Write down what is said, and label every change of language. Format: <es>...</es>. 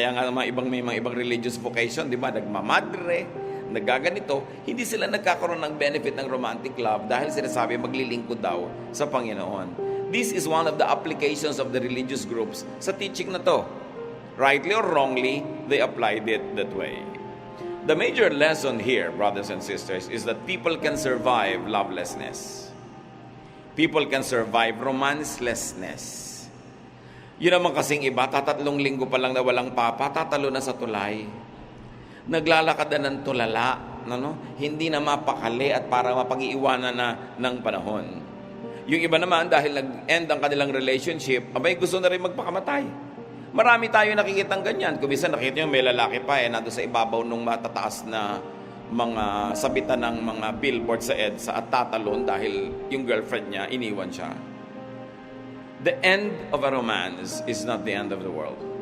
<tl>Kaya nga may mga ibang</tl> <en>religious vocation,</en> <tl>di ba? Nagmamadre, nagaganito, hindi sila nagkakaroon ng benefit ng</tl> <en>romantic love</en> <tl>dahil sinasabi maglilingkod daw sa Panginoon.</tl> <en>This is one of the applications of the religious groups</en> <tl>sa</tl> <en>teaching</en> <tl>na to.</tl> <en>Rightly or wrongly, they applied it that way. The major lesson here, brothers and sisters, is that people can survive lovelessness. People can survive romancelessness.</en> <tl>Yun naman kasing iba, 3 linggo pa lang na walang papa, tatalo na sa tulay. Naglalakad na ng tulala, hindi na mapakali at para mapag-iiwanan na ng panahon. Yung iba naman, dahil nag-end ang kanilang relationship, gusto na rin magpakamatay. Marami tayo nakikitang ganyan. Kung minsan nakita nyo, may lalaki pa nando sa ibabaw nung matataas na mga sabitan ng mga billboard sa EDSA at tatalon dahil yung girlfriend niya, iniwan siya.</tl> <en>The end of a romance is not the end of the world.</en>